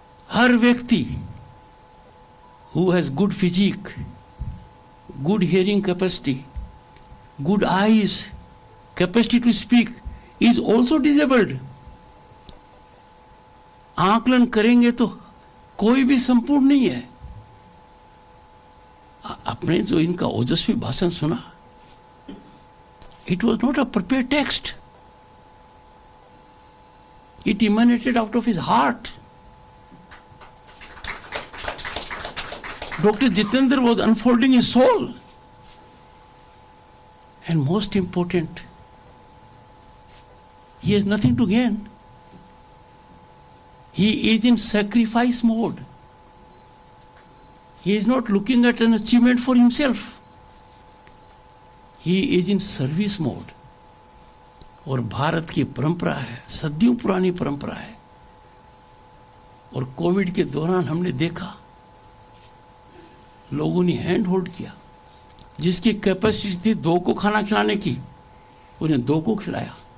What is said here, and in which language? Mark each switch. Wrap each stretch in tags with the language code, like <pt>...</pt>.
<hi>हर व्यक्ति</hi> <en>Who has good physique, good hearing capacity, good eyes, capacity to speak is also disabled.</en> <hi>आकलन करेंगे तो कोई भी संपूर्ण नहीं है। आपने जो इनका ओजस्वी भाषण सुना,</hi> <en>it was not a prepared text. It emanated out of his heart. Dr. Jitendra was unfolding his soul. And most important, he has nothing to gain. He is in sacrifice mode. He is not looking at an achievement for himself. He is in service mode.</en> <hi>और भारत की परंपरा है, सदियों पुरानी परंपरा है। और Covid के दौरान हमने देखा, लोगों ने हैंड होल्ड किया। जिसकी कैपेसिटी थी 2 को खाना खिलाने की, उसने 2 को खिलाया।</hi>